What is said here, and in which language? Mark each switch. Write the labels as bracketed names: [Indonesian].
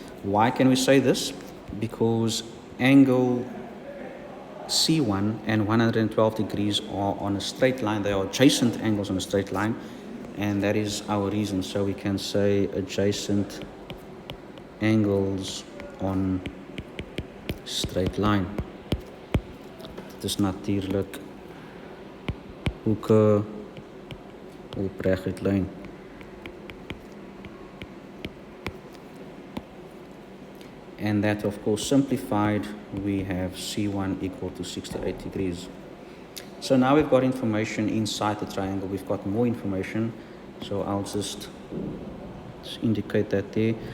[English] Why can we say this? Because angle C1 and 112 degrees are on a straight line. They are adjacent angles on a straight line, and that is our reason. So we can say adjacent angles on straight line. [Afrikaans] Dit is natuurlijk hoeke op reguit lyn. [English] And that, of course, simplified, we have C1 equal to 68 degrees. So now we've got information inside the triangle. We've got more information, so I'll just indicate that there.